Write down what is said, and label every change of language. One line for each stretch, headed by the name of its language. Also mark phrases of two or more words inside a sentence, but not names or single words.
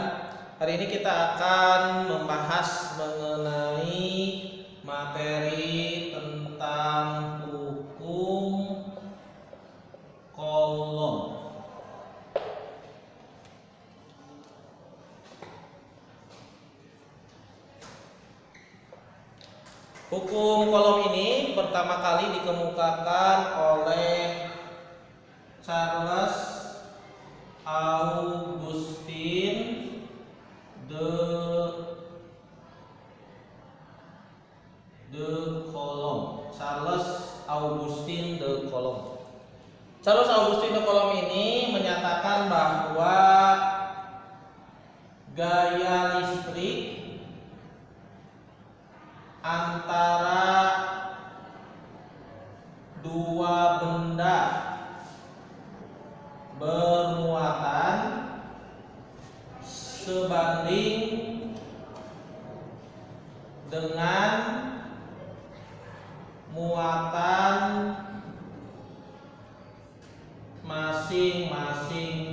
Indonesian: Hari ini kita akan membahas mengenai materi tentang hukum kolom. Hukum kolom ini pertama kali dikemukakan oleh Charles Augustin de Coulomb. Charles Augustin de Coulomb. Charles Augustin de Coulomb ini menyatakan bahwa gaya listrik antara dua benda bermuatan sebanding dengan muatan masing-masing